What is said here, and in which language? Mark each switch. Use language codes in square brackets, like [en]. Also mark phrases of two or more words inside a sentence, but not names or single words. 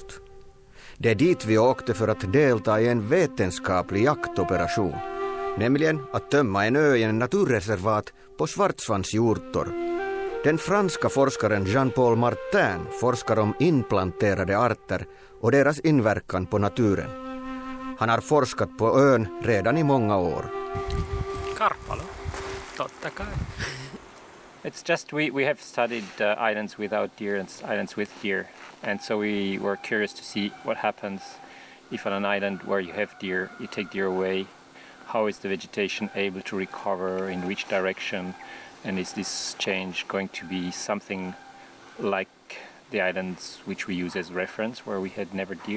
[sv] Det är dit vi åkte för att delta i en vetenskaplig jaktoperation, nämligen att tömma en ö i en naturreservat på svartsvanshjortor. Den franska forskaren Jean-Paul Martin forskar om inplanterade arter och deras inverkan på naturen. Han har forskat på ön redan i många år. [fi] Karpalo, totta kai. [en] It's just we have studied islands without deer and islands with deer, and so we were curious to see what happens if on an island where you have deer, you take deer away. How is the vegetation able to recover, in which direction, and is this change going to be something like the islands which we use as reference where we had never deer?